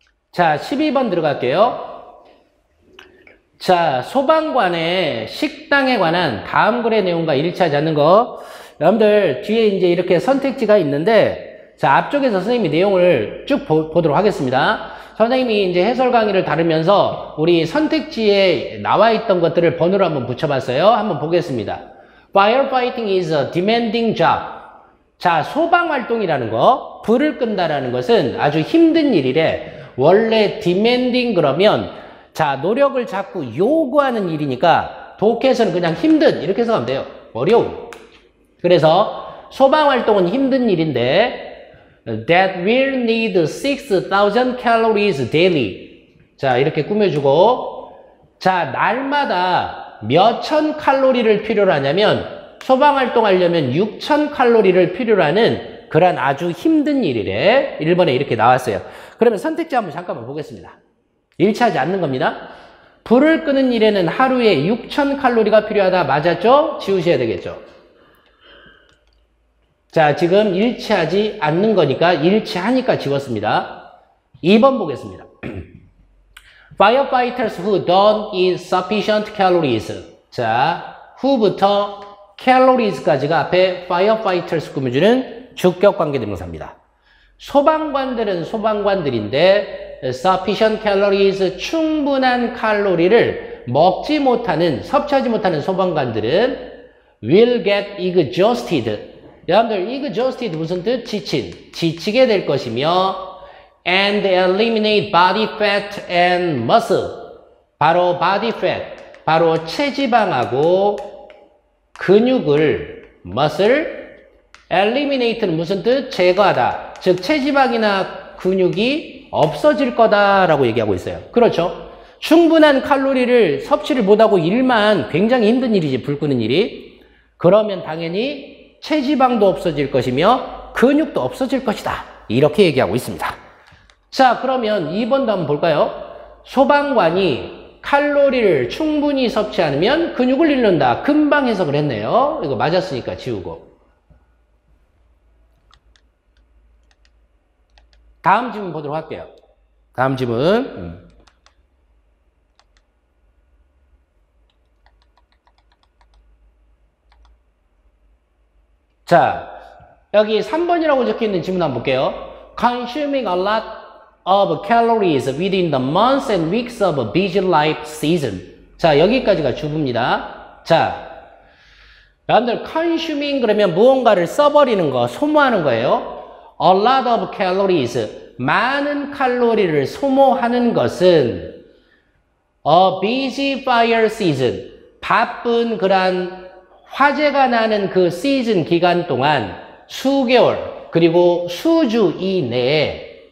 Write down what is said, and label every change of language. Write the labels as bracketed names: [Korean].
[Korean] 자, 12번 들어갈게요. 자, 소방관의 식당에 관한 다음 글의 내용과 일치하지 않는 거. 여러분들 뒤에 이제 이렇게 선택지가 있는데 자, 앞쪽에서 선생님이 내용을 쭉 보도록 하겠습니다. 선생님이 이제 해설 강의를 다루면서 우리 선택지에 나와 있던 것들을 번호로 한번 붙여봤어요. 한번 보겠습니다. [English] Firefighting is a demanding job. [Korean] 자, 소방활동이라는 거, 불을 끈다라는 것은 아주 힘든 일이래. 원래 demanding 그러면 자, 노력을 자꾸 요구하는 일이니까 독해에서는 그냥 힘든 이렇게 해석하면 돼요. 어려운. 그래서 소방활동은 힘든 일인데 [English] that will need 6,000 calories daily. [Korean] 자, 이렇게 꾸며주고 자, 날마다 몇천 칼로리를 필요로 하냐면 소방활동 하려면 6,000 칼로리를 필요로 하는 그런 아주 힘든 일이래. 1번에 이렇게 나왔어요. 그러면 선택지 한번 잠깐만 보겠습니다. 일치하지 않는 겁니다. 불을 끄는 일에는 하루에 6,000칼로리가 필요하다. 맞았죠? 지우셔야 되겠죠. 자, 지금 일치하지 않는 거니까 일치하니까 지웠습니다. 2번 보겠습니다. [English] Firefighters who don't eat sufficient calories. [Korean] 자, who부터 calories까지가 앞에 firefighters 꾸며주는 주격 관계대명사입니다. 소방관들은 소방관들인데 [English] sufficient calories, [Korean] 충분한 칼로리를 먹지 못하는, 섭취하지 못하는 소방관들은 [English] will get exhausted. [Korean] 여러분들 exhausted 무슨 뜻? 지치게 될 것이며 [English] and eliminate body fat and muscle. [Korean] 바로 body fat, 바로 체지방하고 근육을 muscle, eliminate는 무슨 뜻? 제거하다. 즉 체지방이나 근육이 없어질 거다라고 얘기하고 있어요. 그렇죠? 충분한 칼로리를 섭취를 못하고 일만 굉장히 힘든 일이지, 불 끄는 일이. 그러면 당연히 체지방도 없어질 것이며 근육도 없어질 것이다. 이렇게 얘기하고 있습니다. 자, 그러면 2번도 한번 볼까요? 소방관이 칼로리를 충분히 섭취 않으면 근육을 잃는다. 금방 해석을 했네요. 이거 맞았으니까 지우고. 다음 질문 보도록 할게요. 다음 질문. 자, 여기 3번이라고 적혀있는 질문 한번 볼게요. [English] Consuming a lot of calories within the months and weeks of a busy life season. [Korean] 자, 여기까지가 주부입니다. 자, 여러분들 consuming 그러면 무언가를 써버리는 거, 소모하는 거예요. A lot of calories, 많은 칼로리를 소모하는 것은 [English] a busy fire season, [Korean] 바쁜 그런 화재가 나는 그 시즌 기간 동안 수개월 그리고 수주 이내에,